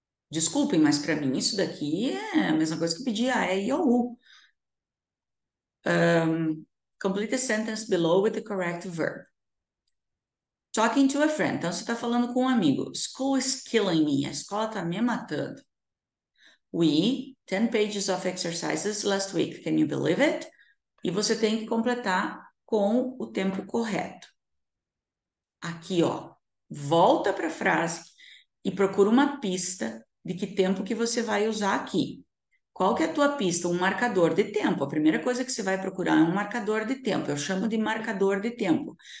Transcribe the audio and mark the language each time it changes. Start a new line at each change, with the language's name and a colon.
Portuguese: Desculpem, mas para mim isso daqui é a mesma coisa que pedir a E e o U.
English: Complete the sentence below with the correct verb. Talking to a friend.
Portuguese: Então, você está falando com um amigo.
English: School is killing me.
Portuguese: A escola está me matando.
English: We, 10 pages of exercises last week. Can you believe it?
Portuguese: E você tem que completar com o tempo correto. Aqui, ó. Volta para a frase e procura uma pista de que tempo que você vai usar aqui. Qual que é a tua pista? Um marcador de tempo. A primeira coisa que você vai procurar é um marcador de tempo. Eu chamo de marcador de tempo.